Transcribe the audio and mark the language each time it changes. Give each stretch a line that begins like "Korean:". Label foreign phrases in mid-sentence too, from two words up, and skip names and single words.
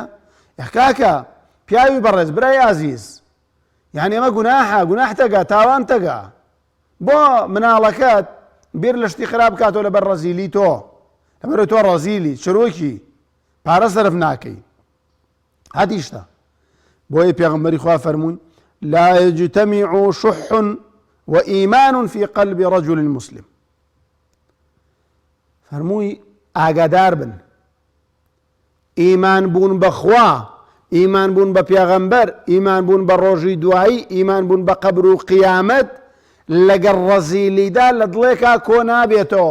Central Kurdish: ئەخ کاکە پیاوی بەڕێز، برای ئازیز، یعنی ئەمە گوناحە، گوناح تەگە، تاوان تەگە. بۆ مناڵەکەت بیر لە شتی خراپ کاتۆ لەبەر ڕەزیلی تۆ، لەبەر تۆ ڕەزیلی چرۆکی پارە سەرف ناکەی. هەتیشتە بۆیە پێغەمبەری خوا فەرمووی
Arabic: لا يجتمع شح وإيمان في قلب رجل مسلم.
Central Kurdish: فەرمووی ئاگادار بن، ئیمان بوون بەخوا، ئیمان بوون بە پێغەمبەر، ئیمان بوون بە ڕۆژی دوایی، ئیمان بوون بە قەبر و قیامەت لەگەڵ ڕەزیلیدا لە دڵێکا کۆ نابێتەوە.